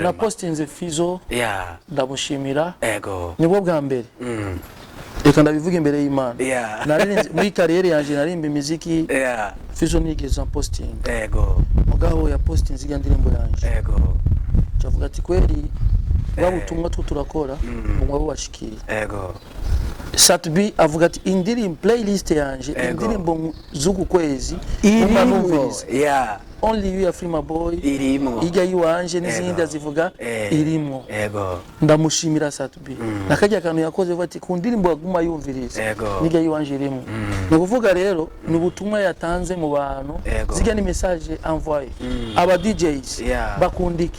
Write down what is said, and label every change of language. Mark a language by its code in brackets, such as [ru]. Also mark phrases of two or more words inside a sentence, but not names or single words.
[rn] na postinze Fizzo ndamushimira nibwo bwa mbere reka ndabivuga imbere y'Imana narinze muri career yanje narimba imiziki Fizo nigeze posting ego mugabo ya posting ziga ndirimbo yanje ego cavuga ati kweli babutumwa turakora ngo bashikire ego Satbi avuga ati indirimbo playlist yanje indirimbo zuku kwezi irimo yeah [en] only you Afrima boy [rn] irimo iga yiwanje n'izindi azivuga irimo ego ndamushimira Satbi nakajya kantu yakoze bati ku ndirimbo aguma yumviriza iga yiwanje irimo no kuvuga rero ni ubutumwa yatanze mu bantu ziga ni [fr] message envoyé [rn] aba DJs bakundiki